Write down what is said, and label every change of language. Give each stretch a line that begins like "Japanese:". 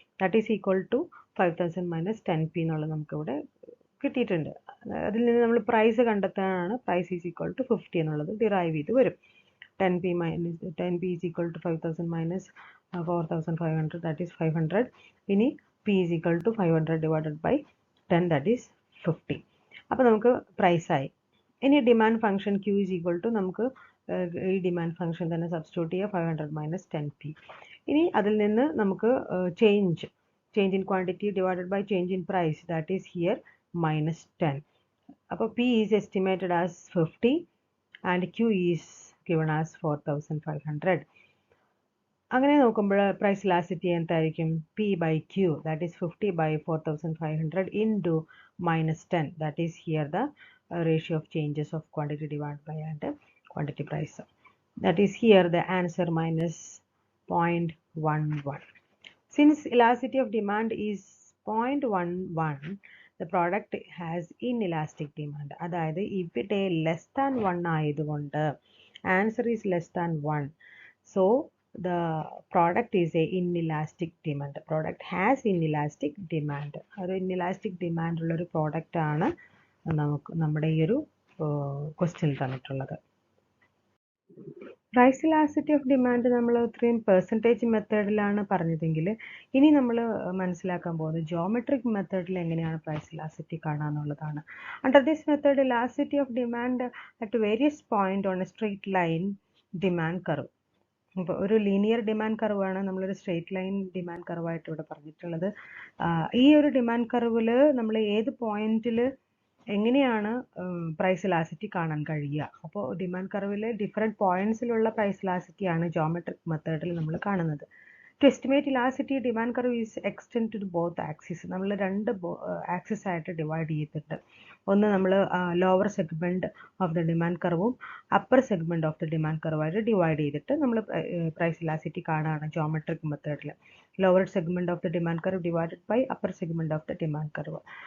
English: that is equal to 5000 minus 10p
Malayalam: എന്നുള്ളത് നമുക്കിവിടെ കിട്ടിയിട്ടുണ്ട്. അതിൽ നിന്ന് നമ്മൾ പ്രൈസ് കണ്ടെത്താനാണ്. പ്രൈസ് ഈസ് ഈക്വൽ ടു 50 എന്നുള്ളത് ഡിറൈവ് ചെയ്ത് വരും.
English: 10p is equal to 5000 minus 4500, that is 500.
Malayalam: ഇനി
English: p is equal to 500 divided by 10, that is 50.
Malayalam: അപ്പോൾ നമുക്ക് പ്രൈസ് ആയി. ഇനി demand function Q is equal to, നമുക്ക് ഈ ഡിമാൻഡ് ഫംഗ്ഷൻ തന്നെ സബ്സ്റ്റിറ്റ്യൂട്ട് ചെയ്യുക, 500 minus 10p. ഇനി അതിൽ നിന്ന് നമുക്ക് change in quantity divided by change in price, that is here -10. അപ്പോൾ
English: p is estimated as 50 and Q is given as 4,500.
Malayalam: അങ്ങനെ നോക്കുമ്പോൾ പ്രൈസ് ഇലാസ്റ്റിറ്റി എന്തായിരിക്കും?
English: P by Q, that is 50 by 4,500 into -10, that is here the ratio of changes of quantity divided by and quantity price. That is here the answer -0.11. Since elasticity of demand is 0.11, the product has inelastic demand.
Malayalam: അതായത് ഇവിടെ less than 1 ആയതുകൊണ്ട്
English: answer is less than 1. So the product is a inelastic demand. The product has inelastic demand.
Malayalam: ഒരു inelastic demand ഉള്ള ഒരു product ആണ് നമുക്ക് നമ്മുടെ ഈ ഒരു ക്വസ്റ്റ്യനിൽ തന്നിട്ടുള്ളത്. പ്രൈസ് ഇലാസ്റ്റിറ്റി ഓഫ് ഡിമാൻഡ് നമ്മൾ ഇത്രയും പെർസെൻറ്റേജ് മെത്തേഡിലാണ് പറഞ്ഞതെങ്കിൽ ഇനി നമ്മൾ മനസ്സിലാക്കാൻ പോകുന്നത് ജിയോമെട്രിക് മെത്തേഡിൽ എങ്ങനെയാണ് price elasticity കാണാന്നുള്ളതാണ്.
English: Under this method elasticity of demand at various point on a straight line demand curve.
Malayalam: ഇപ്പോൾ ഒരു ലീനിയർ ഡിമാൻഡ് കർവാണ് നമ്മളൊരു സ്ട്രെയിറ്റ് ലൈൻ ഡിമാൻഡ് കർവായിട്ട് ഇവിടെ പറഞ്ഞിട്ടുള്ളത്. ഈ ഒരു ഡിമാൻഡ് കർവിൽ നമ്മൾ ഏത് പോയിന്റിൽ എങ്ങനെയാണ് പ്രൈസ് ഇലാസ്റ്റിറ്റി കാണാൻ കഴിയുക? അപ്പോൾ ഡിമാൻഡ് കർവിലെ ഡിഫറെൻറ്റ് പോയിന്റ്സിലുള്ള പ്രൈസ് ഇലാസ്റ്റിറ്റിയാണ് ജിയോമെട്രിക് മെത്തേഡിൽ നമ്മൾ കാണുന്നത്.
English: To estimate elasticity, demand curve is extended to both axes.
Malayalam: നമ്മൾ രണ്ട് ആക്സിസ് ആയിട്ട് ഡിവൈഡ് ചെയ്തിട്ടുണ്ട്. ഒന്ന് നമ്മൾ lower segment of the demand കർവും upper segment of the demand കർവായിട്ട് divide ചെയ്തിട്ട് നമ്മൾ പ്രൈസ് ഇലാസിറ്റി കാണുകയാണ് ജോമെട്രിക് മെത്തേഡിൽ.
English: Lower segment of the demand curve divided by upper segment of the demand curve.